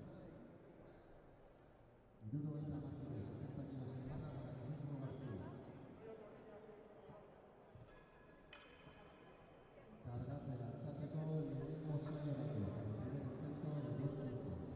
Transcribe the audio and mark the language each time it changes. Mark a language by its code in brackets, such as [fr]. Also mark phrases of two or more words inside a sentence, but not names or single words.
[es] 70 kilos en barra para Jesús García. [eu] Kargatzea altxatzeko lehenengo saiorako, [es] el primer intento de 2 tiempos.